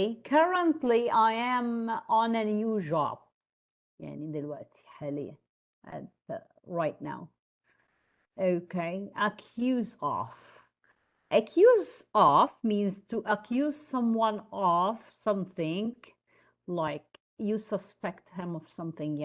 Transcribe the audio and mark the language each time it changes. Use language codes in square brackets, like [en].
[en] Currently I am on a new job. [ar] يعني دلوقتي حاليا [en] right now. Okay. Accuse of. Accuse of means to accuse someone of something, like you suspect him of something.